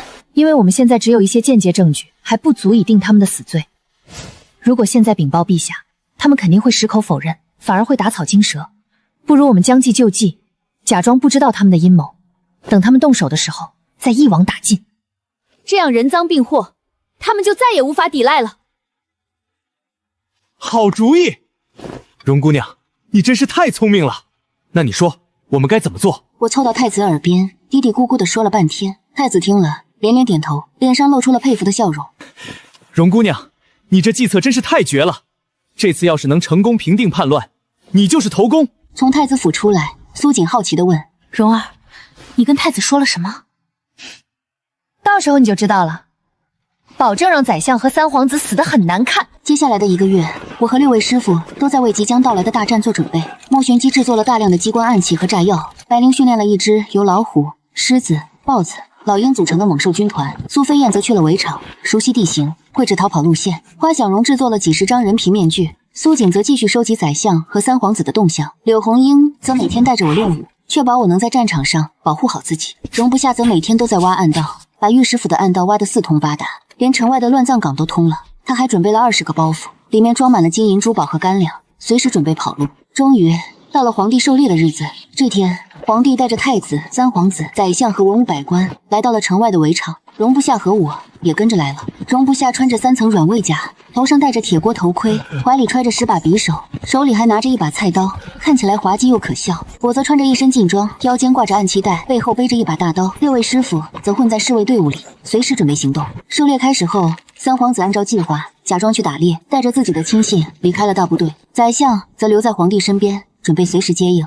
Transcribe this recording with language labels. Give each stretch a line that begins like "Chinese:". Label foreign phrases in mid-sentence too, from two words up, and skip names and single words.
Chinese: 因為我們現在只有一些間接證據，還不足以定他們的死罪。如果現在稟報陛下，他們肯定會矢口否認，反而會打草驚蛇。不如我們將計就計，假裝不知道他們的陰謀，等他們動手的時候再一網打盡。這樣人贓並獲，他們就再也無法抵賴了。好主意，容姑娘，你真是太聰明了。那你說，我们該怎麼做？我湊到太子耳邊，嘀嘀咕咕地說了半天。太子聽了，連連點頭，臉上露出了佩服的笑容。容姑娘，你這計策真是太絕了。這次要是能成功平定叛亂，你就是頭功。從太子府出來，蘇瑾好奇地問： 蓉兒，你跟太子說了什麼？到時候你就知道了。保證讓宰相和三皇子死得很難看。接下来的1 個月，我和6位師傅都在為即將到來的大戰做準備。莫玄機製作了大量的機關暗器和炸藥，白靈訓練了一支由老虎、獅子、豹子、老鷹組成的猛獸軍團，蘇飛燕則去了圍場，熟悉地形，繪製逃跑路線。花小蓉製作了幾十張人皮面具，蘇瑾則繼續收集宰相和三皇子的動向。柳紅英則每天帶着我練武，確保我能在戰場上保護好自己。容不下則每天都在挖暗道，把御史府的暗道挖得四通八達，連城外的亂葬崗都通了。他還準備了20個包袱，裡面裝滿了金銀珠寶和乾糧，隨時準備跑路。終於到了皇帝狩獵的日子，這天皇帝帶着太子、三皇子、宰相和文武百官來到了城外的圍場，容不下和我也跟着來了。容不下穿着3層軟猬甲，頭上戴着鐵鍋頭盔，懷裡揣着10把匕首，手裡還拿着1把菜刀，看起來滑稽又可笑。我則穿着一身勁裝，腰間掛着暗器帶，背後背着1把大刀。6位師傅則混在侍衛隊伍裡，隨時準備行動。狩獵開始後，三皇子按照計劃假裝去打獵，帶着自己的親信離開了大部隊。宰相則留在皇帝身邊，準備隨時接應。